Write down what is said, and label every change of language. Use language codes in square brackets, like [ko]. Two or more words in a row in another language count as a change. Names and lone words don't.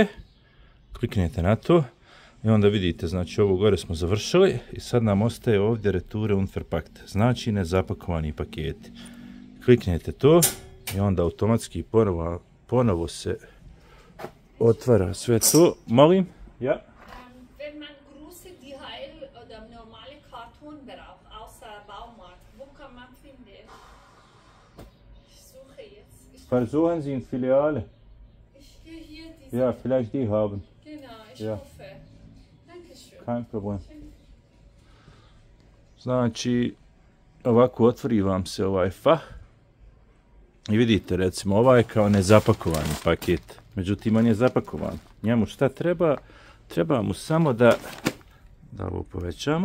[bs] Kliknete na to i onda vidite, znači ovo gore smo završili i sad nam ostaje ovdje [de] Retoure unverpackt, [bs] znači nezapakovani paketi. Kliknete to i onda automatski ponovo se otvara sve to. Molim? [de] Ja? Wenn man große DHL oder normale Karton braucht, außer Baumarkt, wo kann man finden? Ich suche jetzt. Versuchen Sie in Filiale. Hier diese. Ja, vielleicht die haben. Genau, ich Ja. hoffe. Dankeschön. Kein problem. [bs] Znači, ovako otvori vam se ovaj fah. I vidite, recimo, ovaj je kao nezapakovani paket. Međutim, on je zapakovan. Njemu šta treba? Treba mu samo da ovo povećamo.